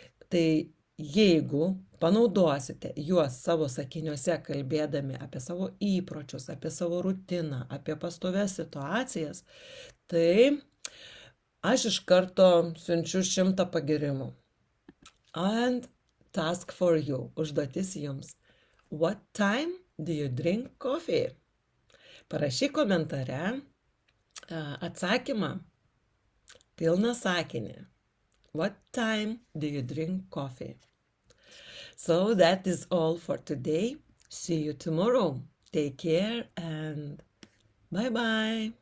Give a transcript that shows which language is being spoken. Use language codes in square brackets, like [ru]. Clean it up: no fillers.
[lt] Tai jeigu panaudosite juos savo sakiniuose kalbėdami apie savo įpročius, apie savo rutiną, apie pastovias situacijas, tai aš iš karto siunčiu 100 pagirimų. [en] And task for you, [lt] užduotis jums. [en] What time do you drink coffee? [lt] Parašyk komentare atsakymą, pilną sakinį. [en] What time do you drink coffee? So that is all for today. See you tomorrow. Take care and bye-bye.